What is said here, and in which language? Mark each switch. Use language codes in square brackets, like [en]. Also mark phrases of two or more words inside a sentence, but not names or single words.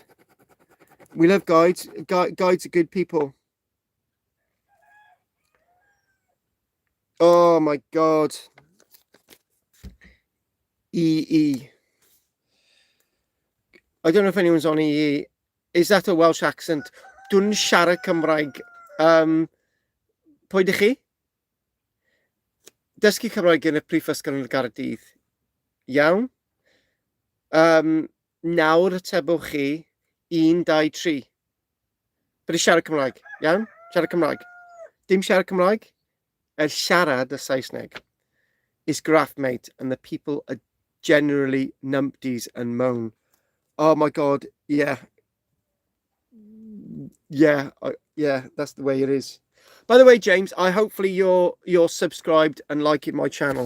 [en] We love guides. Guides are good people. Oh my God. EE. I don't know if anyone's on EE. Is that a Welsh accent? [cy] Dwi'n siarad Cymraeg. Pwy ydych chi? Dysgu Cymraeg yn y Prifysgol yn Gaerdydd. Iawn. Nawr atebwch chi 1, 2, 3. Bydd siarad Cymraeg. Iawn? Siarad Cymraeg. Dim siarad Cymraeg. Siarad y Saesneg [en] is graft, mate, and the people are generally numpties and moan. Oh my God, yeah. Yeah, that's the way it is. By the way, James, hopefully you're subscribed and liking my channel.